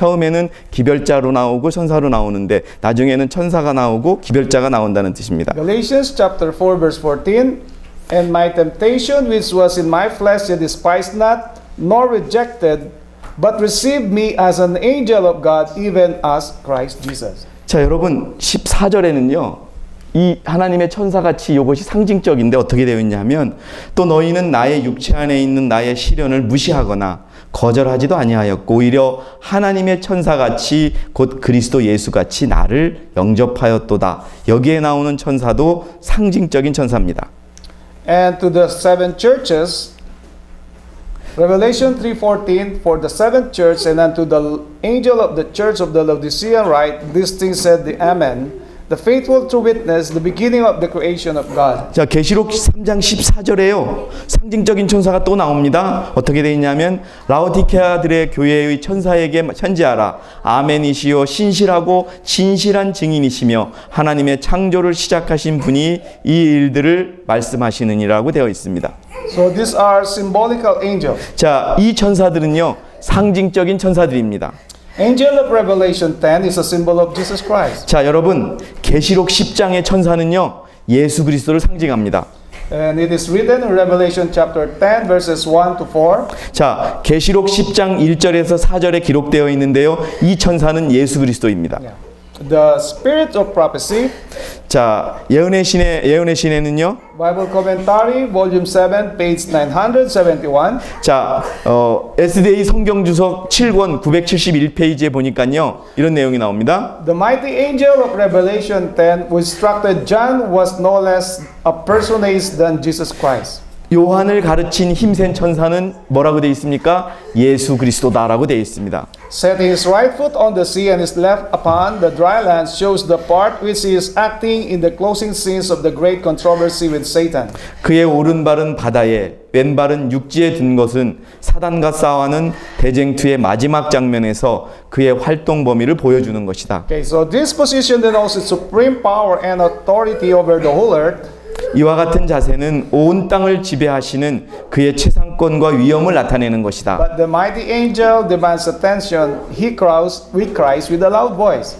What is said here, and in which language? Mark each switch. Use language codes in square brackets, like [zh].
[ko] 처음에는 기별자로 나오고 천사로 나오는데 나중에는 천사가 나오고 기별자가 나온다는 뜻입니다. [en] Galatians chapter 4 verse 14. And my temptation which was in my flesh ye despised not, nor rejected, but received me as an angel of God, even as Christ Jesus. [ko] 자, 여러분 14절에는요. 이 하나님의 천사같이 이것이 상징적인데 어떻게 되어 있냐면 또 너희는 나의 육체 안에 있는 나의 시련을 무시하거나 거절하지도 아니하였고 오히려 하나님의 천사같이 곧 그리스도 예수같이 나를 영접하였도다. 여기에 나오는 천사도 상징적인 천사입니다. [en] And to the seven churches, Revelation 3:14, for the seventh church and unto the angel of the church of the Laodicean write, these things said the Amen, the faithful true witness, the beginning of the creation of God. [ko] 자, 계시록 3장 14절에요. 상징적인 천사가 또 나옵니다. 어떻게 되어 있냐면 라오디케아들의 교회의 천사에게 편지하라. 아멘이시요 신실하고 진실한 증인이시며 하나님의 창조를 시작하신 분이 이 일들을 말씀하시느니라고 되어 있습니다. [en] So these are symbolical angels. [ko] 자, 이 천사들은요. 상징적인 천사들입니다. [en] Angel of Revelation 10 is a symbol of Jesus Christ. [ko] 자, 여러분 계시록 10장의 천사는요. 예수 그리스도를 상징합니다. [en] And it is written in Revelation chapter 10 verses 1 to 4. [ko] 자, 계시록 10장 1절에서 4절에 기록되어 있는데요. 이 천사는 예수 그리스도입니다. [en] Yeah. The spirit of prophecy. [ko] 자, 예언의 신에는요. [en] Bible Commentary, Volume 7, page 971. [ko] 자, SDA 성경 주석 7권 971페이지에 보니까요. 이런 내용이 나옵니다. [en] The mighty angel of Revelation 10 who instructed John was no less a personage than Jesus Christ. [ko] 요한을 가르친 힘센 천사는 뭐라고 되어 있습니까? 예수 그리스도다라고 되어 있습니다. [en] Set his right foot on the sea and his left upon the dry land shows the part which he is acting in the closing scenes of the great controversy with Satan. [ko] 그의 오른발은 바다에 왼발은 육지에 든 것은 사단과 싸워하는 대쟁투의 마지막 장면에서 그의 활동 범위를 보여주는 것이다. [en] Okay, so this position denotes its supreme power and authority over the whole earth. [ko] 이와 같은 자세는 온 땅을 지배하시는 그의 최상권과 위엄을 나타내는 것이다. [en] But the mighty angel demands attention. He cries with a loud voice.